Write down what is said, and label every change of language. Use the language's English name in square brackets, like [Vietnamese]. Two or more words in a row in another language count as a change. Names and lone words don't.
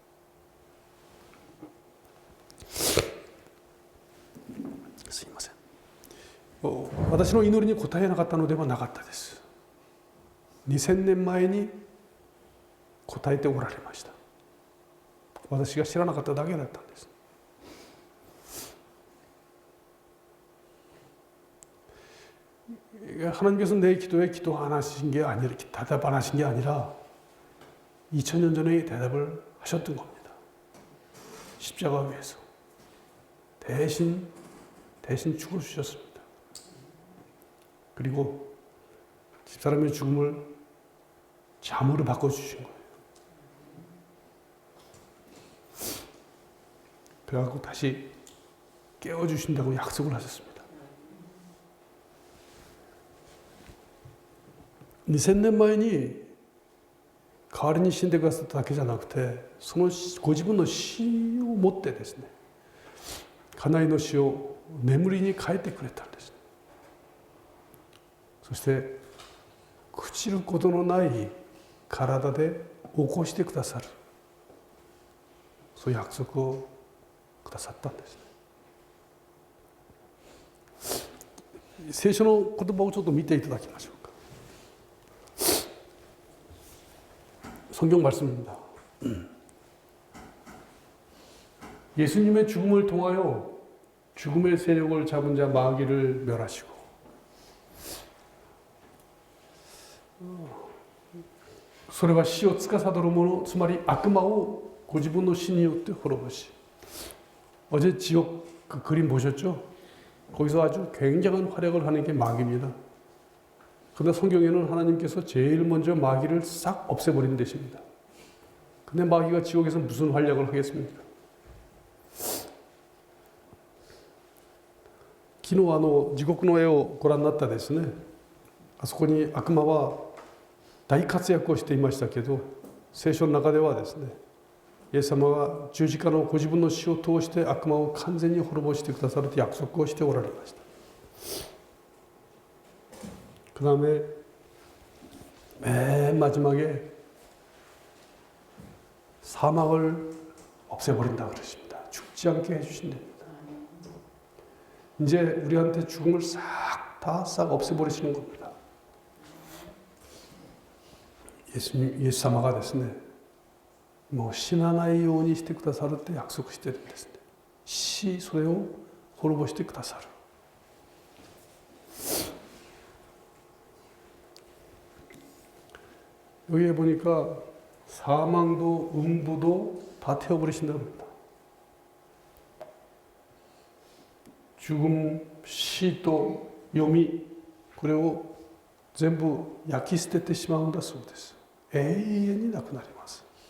[Japanese] すいません。私の祈りに応えなかったのではなかったです。2000年前に答えておられました。私が知らなかっただけだったんです。 [Korean] 하나님께서 내 기도에 기도하신 게 아니라 대답 안 하신 게 아니라 2000년 전에 대답을 하셨던 겁니다. 십자가 위에서 대신 죽어주셨습니다. 그리고 집사람의 죽음을 잠으로 바꿔주신 거예요. 그래갖고 다시 깨워주신다고 약속을 하셨습니다. [Japanese] 2000 年前に代わりに死んでくださっただけじゃなくて、そのご自分の死をもってですね、家内の死を眠りに変えてくれたんです。そして朽ちることのない体で起こしてくださる、そういう約束をくださったんですね。聖書の言葉をちょっと見ていただきましょう。 [Korean] 성경 말씀입니다. 예수님의 죽음을 통하여 죽음의 세력을 잡은 자 마귀를 멸하시고, [Japanese] それは死を司る者、つまり悪魔をご自分の死によって滅ぼし、 [Korean] 어제 지옥 그 그림 보셨죠? 거기서 아주 굉장한 활약을 하는 게 마귀입니다. 그런데 성경에는 하나님께서 제일 먼저 마귀를 싹 없애버린 대신입니다. 근데 마귀가 지옥에서 무슨 활약을 하겠습니까? [Japanese] 昨日地獄の絵をご覧になったですね。あそこに悪魔は大活躍をしていましたけど、聖書の中ではですね、イエス様が十字架のご自分の死を通して悪魔を完全に滅ぼしてくださると約束をしておられました。 [Korean] 그 다음에 맨 마지막에 사망을 없애버린다 그러십니다. 죽지 않게 해주신답니다. 이제 우리한테 죽음을 싹 없애버리시는 겁니다. [Japanese] 예수 様がですね、もう死なないようにしてくださるって約束してるんですね。それを滅ぼしてくださる。 [Korean] 여기에 보니까 사망도 음부도 다 태워버리신다고 합니다. 죽음, 시도, 요미, 그리고 전부 [Japanese] 焼き捨ててしまうんだそうです。永遠になくなります。